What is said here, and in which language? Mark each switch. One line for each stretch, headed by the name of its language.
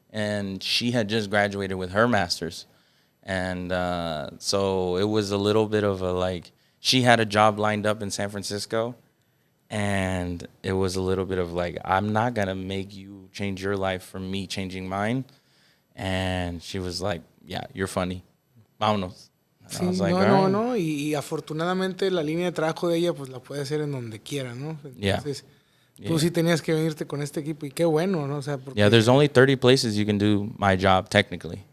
English: And she had just graduated with her master's. And so it was a little bit of a, like, she had a job lined up in San Francisco. And it was a little bit of, like, I'm not going to make you change your life from me changing mine. And she was like, yeah, you're funny.
Spanish: vámonos. Sí, no. Y afortunadamente la línea de trabajo de ella, pues la puede hacer en donde quiera, ¿no? Entonces, tú sí tenías que venirte con este equipo y qué bueno, ¿no? O sea, porque
English: there's only 30 places you can do my job technically.